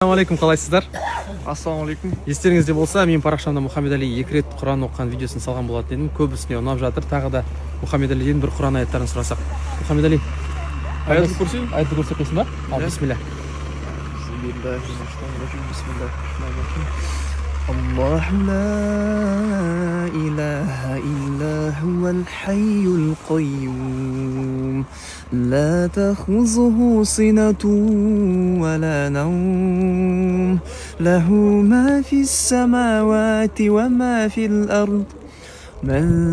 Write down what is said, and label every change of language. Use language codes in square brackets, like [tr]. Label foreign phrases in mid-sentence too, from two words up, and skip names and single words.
[kk] Ассалаумалейкум, қалайсыздар? Ассалаумалейкум. Естеріңізде болса, мен парақшамда Мұхаммед Али 2 рет Құран оқыған видеосын салған болатын едім. Көбісіне ұнап жатыр. Тағы да Мұхаммед Алиден бір Құран аяттарын сұрасақ. Мұхаммед Али, Аятты көрсең? аятты көрсетесің ба? Бисмилля. [ar] الله لا إله إلا هو الحي القيوم لا تأخذه سنة ولا نوم له ما في السماوات وما في الأرض من